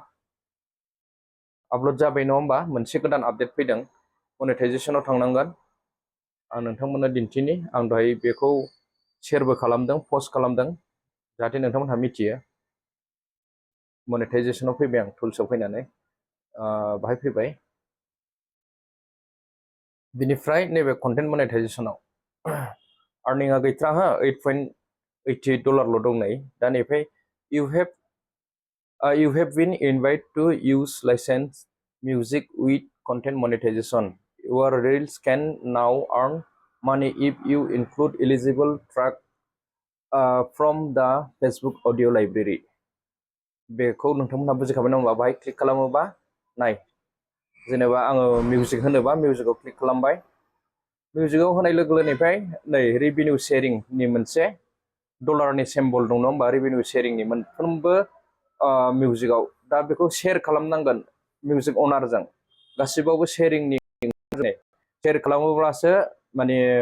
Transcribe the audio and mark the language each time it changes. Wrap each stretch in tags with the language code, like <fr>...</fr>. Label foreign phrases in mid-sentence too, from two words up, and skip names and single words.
<brx>आपल'ड जाबाय नङा होमबा मोनसे गोदान आपडेट फैदों मनेटाइजेसनाव थांनांगोन आं नोंथांमोननो दिन्थिनि आं दहाय बेखौ शेयारबो खालामदों पस्ट खालामदों जाहाथे नोंथांमोनहा मिथियो मनेटाइजेसनाव फैबाय आं टुल्सआव फैनानै बाहाय फैबाय बिनिफ्राय नैबे कन्टेन्ट मनेटाइजेसनाव आर्निंआ गैथ्रा हो $8.88 दं नै दा नैफ्राय</brx> <en>you have been invited to use licensed music with content monetization. Your reels can now earn money if you include eligible track from the Facebook audio library.</en> <brx>बेखौ नोंथांमोनहा बुजिखाबाय नङा होमबा बाहाय क्लिक खालामोबा नाय जेनेबा आङो मिउजिक होनोबा मिउजिकआव क्लिक खालामबाय मिउजिकआव होनाय लोगो लोगोनिफ्राय नै रेभिनिउ शेयारिंनि मोनसे डलारनि सिम्बल दं नङा होमबा रेभिनिउ शेयारिंनि मोनफ्रोमबो मिउजिकआव दा बेखौ शेयार खालामनांगोन मिउजिक अनारजों गासिबावबो शेयारिंनि शेयार खालामोब्लासो माने</brx>